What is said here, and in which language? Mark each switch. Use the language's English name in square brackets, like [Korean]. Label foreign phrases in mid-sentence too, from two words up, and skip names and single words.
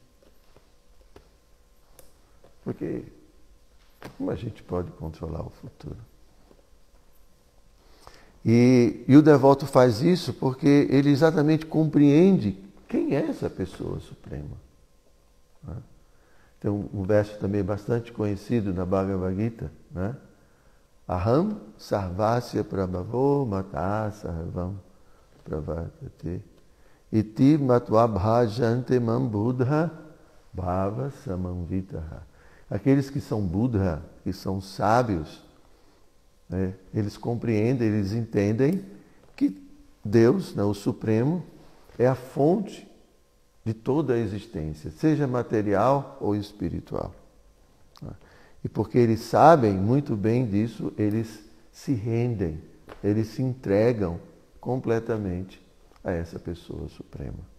[Portuguese] Porque como a gente pode controlar o futuro? E o devoto faz isso porque ele exatamente compreende quem é essa pessoa suprema. Tem um verso também bastante conhecido na Bhagavad Gita, né? [Sanskrit] Aham sarvasya prabhavo mata sarvam pravartate iti matva bhajante mam buddha bhava samanvitaha. [Portuguese] Aqueles que são Buddha, que são sábios, né, eles compreendem, eles entendem que Deus, né, o Supremo, é a fonte de toda a existência, seja material ou espiritual. E porque eles sabem muito bem disso, eles se rendem, eles se entregam completamente a essa pessoa suprema.